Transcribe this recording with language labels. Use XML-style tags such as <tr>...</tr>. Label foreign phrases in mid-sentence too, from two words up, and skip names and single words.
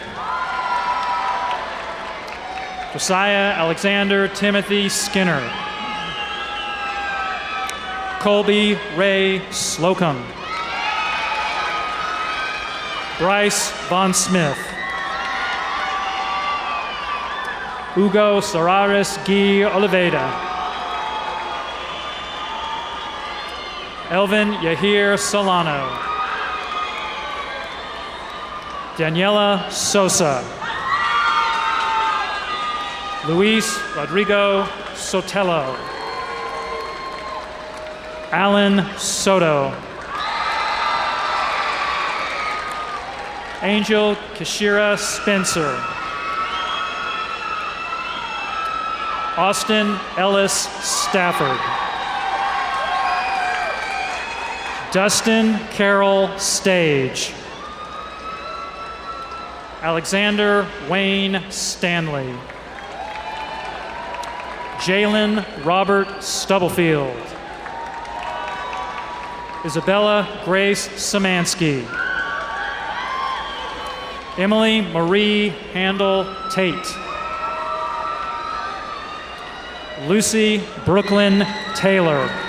<en>Josiah Alexander Timothy Skinner. Colby Ray Slocum. Bryce Von Smith. Hugo Sararis Guy Oliveira. Elvin Yahir Solano. Daniela Sosa. Luis Rodrigo Sotelo. Alan Soto. Angel Kashira Spencer. Austin Ellis Stafford. Dustin Carroll Stage. Alexander Wayne Stanley. Jalen Robert Stubblefield. Isabella Grace Samansky. Emily Marie Handel Tate. Lucy Brooklyn Taylor.</en>